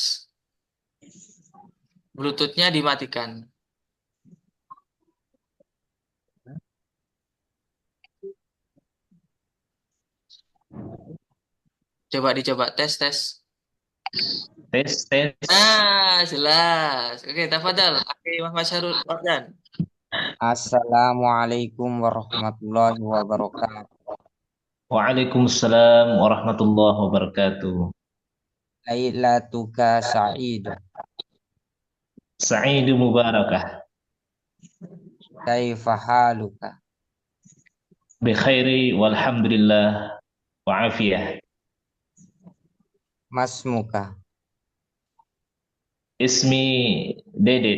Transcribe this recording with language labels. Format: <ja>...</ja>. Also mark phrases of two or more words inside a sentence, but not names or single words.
<id>Bluetooth-nya dimatikan. Coba dicoba tes. Tes. Jelas. Oke,</id> <ar>تفضل. أخي Muhammad Syahrul Wardan. السلام عليكم ورحمة الله وبركاته. وعليكم السلام ورحمة الله وبركاته. ليلتك سعيدة. سعيد مباركة. كيف حالك? بخير والحمد لله وعافية. Masmuka. Ismi Dedet.</ar>